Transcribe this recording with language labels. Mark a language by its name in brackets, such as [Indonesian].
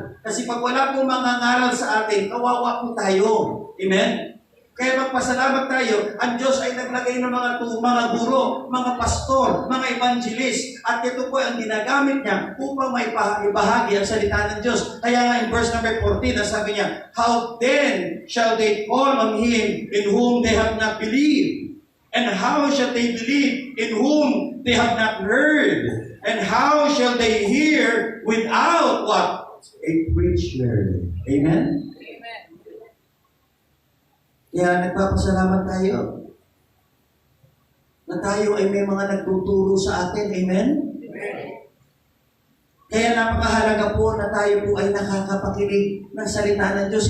[Filipino] Kasi pag wala pong mangangaral sa atin, kawawa po tayo. Amen? Kaya magpasalamat tayo, ang Diyos ay naglagay ng mga guro, mga pastor, mga evangelist, at ito po ang ginagamit niya upang may ibahagi ang salita ng Diyos. Kaya nga [English] in verse number 14, [Filipino] sabi niya, [English] how then shall they call on Him in whom they have not believed? And how shall they believe in whom they have not heard? And how shall they hear without what? A preacher. Amen? [Filipino] Kaya nagpapasalamat tayo na tayo ay may mga nagtuturo sa atin. Amen? Kaya napakahalaga po na tayo po ay nakakapakinig ng salita ng Diyos.